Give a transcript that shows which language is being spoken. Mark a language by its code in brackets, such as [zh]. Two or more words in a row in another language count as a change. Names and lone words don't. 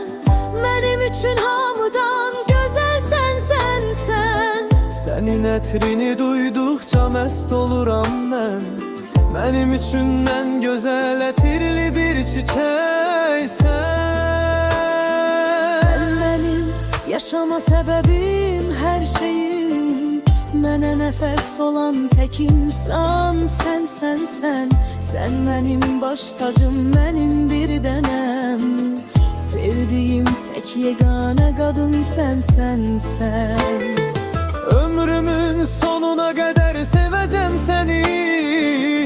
[tr] Benim için hamıdan güzel sen. Senin etrini duydukça mest oluram ben. Benim için en güzel etirli bir çiçeksen. Sen benim yaşama [az] səbəbim, hər şeyim. Mənə nəfəs olan tək insan sən. [tr] Sen benim baş tacım, benim [az] bir dənəm. [tr] Sevdiğim tek yegane kadın sen. Ömrümün sonuna kadar seveceğim seni.